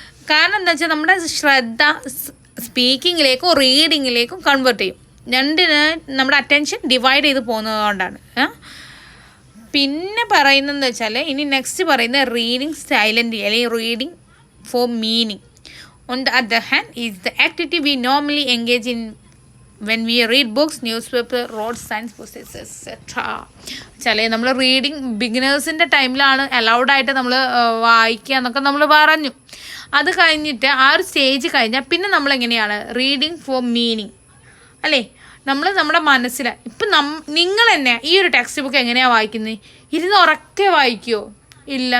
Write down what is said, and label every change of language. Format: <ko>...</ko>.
<ml>കാരണം എന്താ വെച്ചാൽ നമ്മുടെ ശ്രദ്ധ സ്പീക്കിങ്ങിലേക്കും റീഡിങ്ങിലേക്കും കൺവേർട്ട് ചെയ്യും. രണ്ടിന് നമ്മുടെ അറ്റൻഷൻ ഡിവൈഡ് ചെയ്ത് പോകുന്നത് കൊണ്ടാണ്. പിന്നെ പറയുന്നതെന്ന് വെച്ചാൽ ഇനി നെക്സ്റ്റ് പറയുന്നത് റീഡിങ് സൈലൻ്റ്ലി അല്ലെങ്കിൽ reading four meaning.</ml> <en>On the other hand is the activity we normally engage in when we read books, newspaper, road signs, posters, etc.</en> <ml>ചില നമ്മൾ റീഡിങ് ബിഗിനേഴ്സിൻ്റെ ടൈമിലാണ് അലൗഡായിട്ട് നമ്മൾ വായിക്കുക എന്നൊക്കെ നമ്മൾ പറഞ്ഞു. അത് കഴിഞ്ഞിട്ട് ആ ഒരു സ്റ്റേജ് കഴിഞ്ഞാൽ പിന്നെ നമ്മളെങ്ങനെയാണ് റീഡിങ് ഫോർ മീനിങ് അല്ലേ. നമ്മുടെ മനസ്സിൽ ഇപ്പം നിങ്ങൾ തന്നെ ഈ ഒരു ടെക്സ്റ്റ് ബുക്ക് എങ്ങനെയാണ് വായിക്കുന്നത്, ഇരുന്ന് ഉറക്കെ വായിക്കുമോ? ഇല്ല.</ml>